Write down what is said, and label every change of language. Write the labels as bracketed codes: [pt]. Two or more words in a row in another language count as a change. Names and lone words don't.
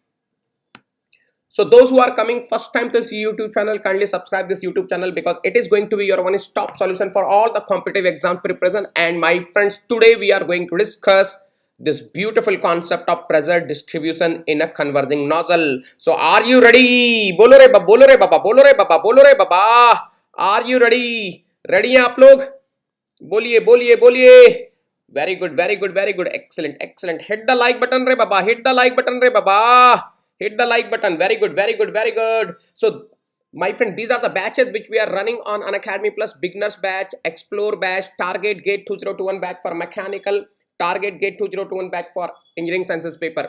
[en] So those who are coming first time to this YouTube channel, kindly subscribe this YouTube channel because it is going to be your one-stop solution for all the competitive exam preparation. And my friends, today we are going to discuss this beautiful concept of pressure distribution in a converging nozzle. So are you ready? [hi] बोलो रे बाबा, बोलो रे बाबा, बोलो रे बाबा, बोलो रे बाबा. [en] Are you ready? [hi] Ready हैं आप लोग? बोलिए बोलिए बोलिए. [en] Very good, very good, very good. Excellent, excellent. Hit the like button [hi] रे बाबा, [en] hit the like button [hi] रे बाबा. [en] Hit the like button. Very good, very good, very good. So my friend, these are the batches which we are running on Unacademy Plus: beginners batch, explore batch, target gate 2021 batch for mechanical, target gate 2021 batch for engineering sciences paper.